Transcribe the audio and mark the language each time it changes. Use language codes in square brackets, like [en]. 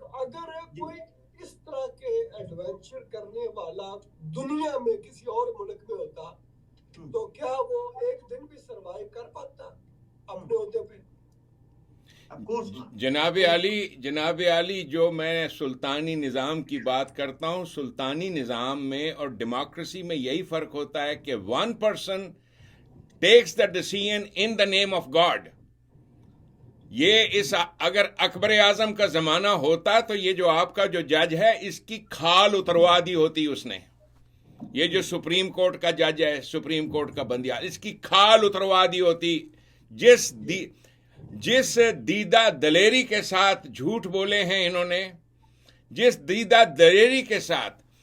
[ur] اگر کوئی اس طرح کے ایڈونچر کرنے والا دنیا میں کسی اور ملک میں ہوتا تو کیا وہ ایک دن بھی سروائیو کر پاتا اپنے عہدے پہ؟ جناب علی جو میں سلطانی نظام کی بات کرتا ہوں, سلطانی نظام میں اور ڈیموکریسی میں یہی فرق ہوتا ہے کہ [en] 1 person takes the decision in the name of God. [ur] یہ اس اگر اکبر اعظم کا زمانہ ہوتا تو یہ جو آپ کا جو جج ہے اس کی کھال اتروا دی ہوتی اس نے. یہ جو سپریم کورٹ کا جج ہے, سپریم کورٹ کا بندیال, اس کی کھال اتروا دی ہوتی. جس دیدہ دلیری کے ساتھ جھوٹ بولے ہیں انہوں نے, جس دیدہ دلیری کے ساتھ.